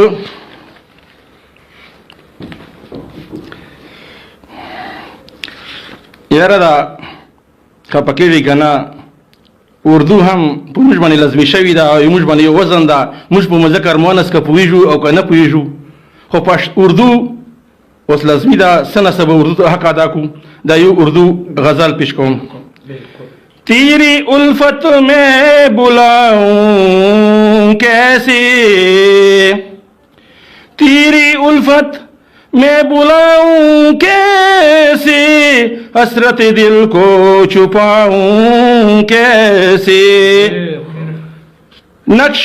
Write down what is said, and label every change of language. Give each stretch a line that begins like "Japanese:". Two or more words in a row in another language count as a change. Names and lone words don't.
Pashto: یاره دا کپکېږي که نه اردو هم په موږ باندې لازمي شوي ده او موږ باندې یو وزن ده موږ په مذکر مؤنث که پوهېږو او که نه پوهېږو خو په اردو اوس لازمي ده څه نسبه اردو ته حق ادا کړو دا یو اردو غزل پیش کوم
Urdu: تیری الفت میں بلاؤں کیسے تیری الفت میں بلاؤں کیسے حسرت دل کو چھپاؤں کیسے نقش